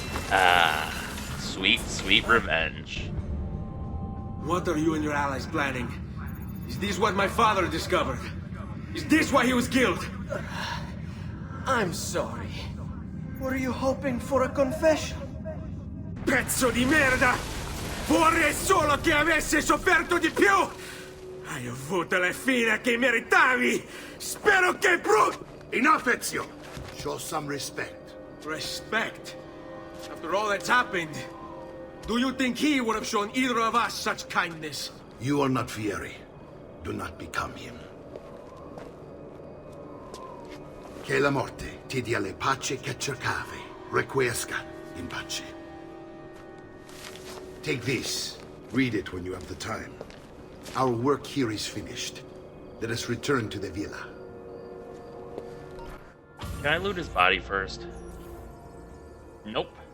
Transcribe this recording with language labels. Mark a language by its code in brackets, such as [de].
[en] Ah, sweet, sweet revenge. What are you and your allies planning? Is this what my father discovered? Is this why he was killed? I'm sorry. Were you hoping for a confession? [it] Pezzo di merda! Vorrei solo che avessi sofferto di più! Hai avuto la fine che meritavi! Spero che [en] Enough, Ezio! Show some respect. Respect? After all that's happened, do you think he would have shown either of us such kindness? You are not Fieri. Do not become him. [it] Che la morte ti dia le pace che cercavi. [la] Requiesca in pace. [en] Take this. Read it when you have the time. Our work here is finished. Let us return to the villa. Can I loot his body first? Nope.